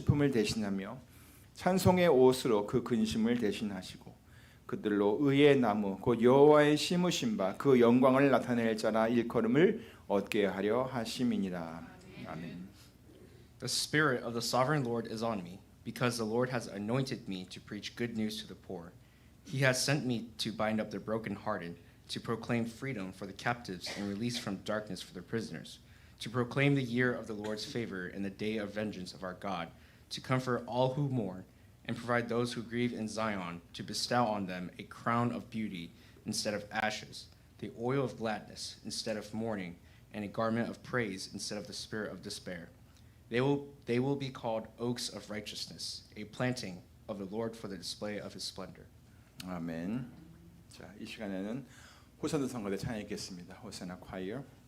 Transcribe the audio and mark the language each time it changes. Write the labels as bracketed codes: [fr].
[ko] 대신하며 찬송의 옷으로 그 근심을 대신하시고 그들로 의의 나무 곧 여호와의 심으신 바 그 영광을 나타낼 자라 일컬음을 얻게 하려 하심이니라. 아멘. [en] The Spirit of the Sovereign Lord is on me, because the Lord has anointed me to preach good news to the poor. He has sent me to bind up the brokenhearted, to proclaim freedom for the captives and release from darkness for the prisoners, to proclaim the year of the Lord's favor and the day of vengeance of our God, to comfort all who mourn and provide those who grieve in Zion, to bestow on them a crown of beauty instead of ashes, the oil of gladness instead of mourning, and a garment of praise instead of the spirit of despair. They will be called oaks of righteousness, a planting of the Lord for the display of his splendor. [ko] 아멘. 자, 이 시간에는 호산도 성가대 찬양하겠습니다. 호산나 콰이어.